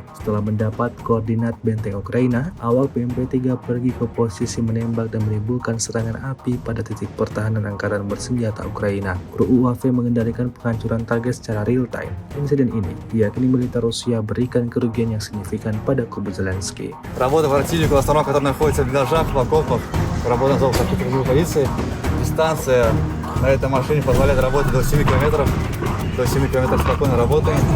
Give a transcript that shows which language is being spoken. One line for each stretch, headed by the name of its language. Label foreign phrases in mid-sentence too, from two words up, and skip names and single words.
Indonesian: Setelah mendapat koordinat benteng Ukraina, awak BMP-3 pergi ke posisi menembak dan menimbulkan serangan api pada titik pertahanan angkatan bersenjata Ukraina. Kru UAV mengendalikan penghancuran target secara real-time. Insiden ini diyakini militer Rusia berikan kerugian yang signifikan pada kubu Zelensky.
Russian: Работа противника в основном, который находится в блиндажах, в окопах, работа на зоне позиции. Дистанция на этой машине позволяет работать до 7 километров. До 7 километров спокойно работаем.